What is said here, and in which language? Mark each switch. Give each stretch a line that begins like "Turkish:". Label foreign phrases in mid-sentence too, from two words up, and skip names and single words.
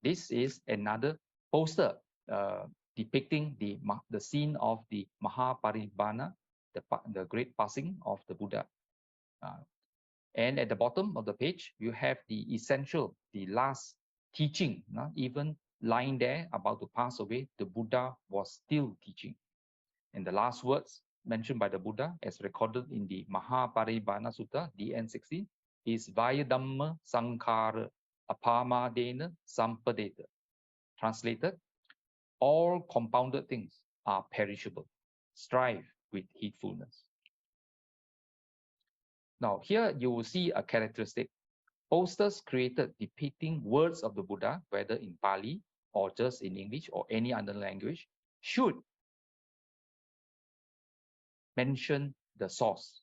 English: This is another poster depicting the scene of the Maha Parinibbana, the great passing of the Buddha. And at the bottom of the page, you have the essential, the last teaching. Even lying there about to pass away, the Buddha was still teaching. And the last words mentioned by the Buddha, as recorded in the Maha Parinibbana Sutta, DN 16, is
Pali: Vaya Dhamma Sankhara Apamadena Sampadeta.
English: Translated, all compounded things are perishable. Strive with heedfulness. Now, here you will see a characteristic. Posters created depicting words of the Buddha, whether in Pali or just in English or any other language, should mention the source.